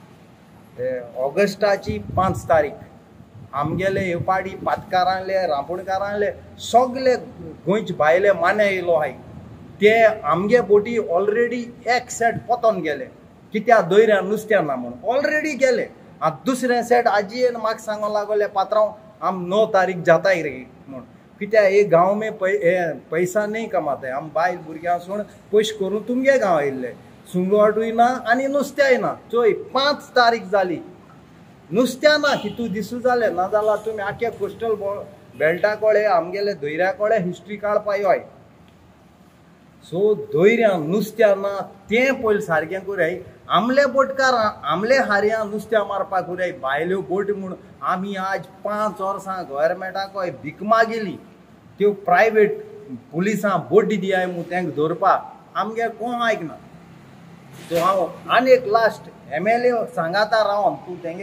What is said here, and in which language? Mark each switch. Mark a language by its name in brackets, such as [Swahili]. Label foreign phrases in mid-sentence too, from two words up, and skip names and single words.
[Konkani] ऑगस्टाची 5 तारीख आमगेले येवपाडी पातकारांले रांपोणकारांले सगळे गोंयचे भायले माने येयलो हाय ते आमगे बोटी ऑलरेडी एक सेट पोतोन गेले कित्या दोयऱ्यां नुस्त्या ना म्हणून ऑलरेडी गेले आतां दुसरें सेट आजयेन म्हाका सांगो लागले पात्रांव हम 9 तारीख जाताय रे म्हणून कित्या हे [Hindi] गांव में पैसा नहीं कमाते हम [Konkani] बायल भुरग्यां सोड पयशे करून तुमगे गांव येयल्ले सुंगटूय ना आनी नुस्त्याय ना चोय 5 तारीख जाली नुस्त्या ना कितू दिसू जाले नाजाल्यार तुमी आख्या कोस्टल बेल्टा कळे आमगेले धोयऱ्या कळे हिस्ट्री काडपा योय सो धोयऱ्यां नुस्त्या ना तें पयलीं सारकें कोराय आमले बोटकार आमले हार्यां नुस्त्या मारपाक कोराय भायल्यो बोट म्हूण आमी आज 5 वर्सां गव्हर्मेंटाक भीक मागेली त्यो प्रायवेट पुलिसां बोटी दियाय म्हूण तेंका धरपाक आमगे कोण आयकना सो हांव आनी एक लास्ट एमएलए सांगाता रावन तूं तेंगे